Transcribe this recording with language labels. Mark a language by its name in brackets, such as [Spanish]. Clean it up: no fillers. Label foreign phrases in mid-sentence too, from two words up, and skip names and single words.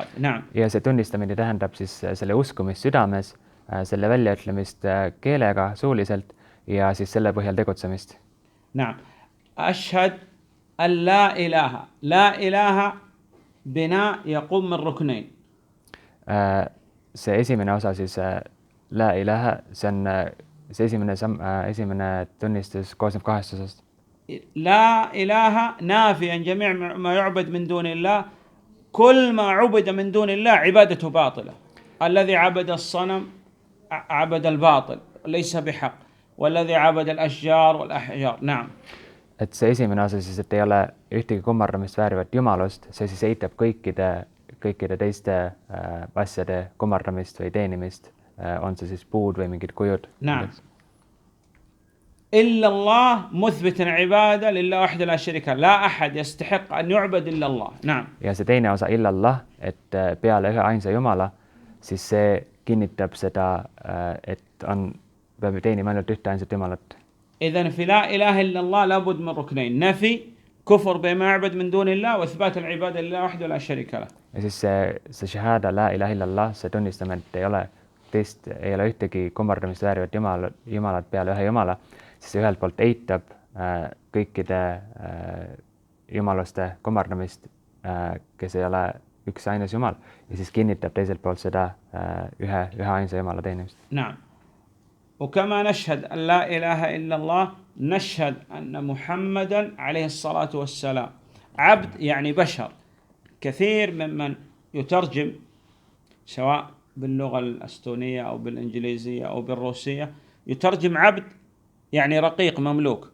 [Arabic] نعم. [Estonian] Ja see tunnistamine tähendab siis selle uskumist südames, selle väljaütlemist keelega suuliselt ja siis selle põhjal tegutsemist. [Arabic] نعم. أشهد أن لا إله بناء يقوم من ركنين. [Estonian] See esimene osa siis [Arabic] لا إله, [Estonian] see on see esimene tunnistus koosneb 2 osast. [Arabic] لا إله نافيا جميع ما يعبد من دون الله كل ما عبد من دون الله عبادته باطلة. الذي عبد الصنم عبد الباطل ليس بحق والذي عبد الأشجار والأحجار. نعم. [Estonian] Et see esimene osa siis, et ei ole ühtegi kummardamist väärivat Jumalust, see siis eitab kõikide teiste asjade kummardamist või teenimist on see siis puud või mingid kujud. [Arabic] نعم إلا الله مثبت عبادة لله وحده لا شريك له لا أحد يستحق أن يعبد إلا الله نعم [Estonian] ja see teine osa illallah, et peale ühe ainsa Jumala, siis see kinnitab seda, et peab teenima ainult ühte ainsat Jumalat. [Arabic] إذن في لا إله إلا الله لابد من ركنين نفي كفر بما يعبد من دون الله وإثبات العبادة لله وحده لا شريك له. [Estonian] Ja siis see shahada [Arabic] لا إله إلا الله, [Estonian] see tunnistamine, et ei ole ühtegi kummardamist väärivat Jumalat peale ühe Jumala, siis ühelt poolt eitab kõikide jumalaste kummardamist, kes ei ole üks ainus Jumal, ja siis kinnitab teiselt poolt seda ühe ainsa Jumala teenimist. [Arabic] نعم وكما نشهد أن لا إله إلا الله نشهد أن محمدا عليه الصلاة والسلام عبد يعني بشر. كثير ممن يترجم سواء باللغة الأستونية أو بالإنجليزية أو بالروسية يترجم عبد يعني رقيق مملوك.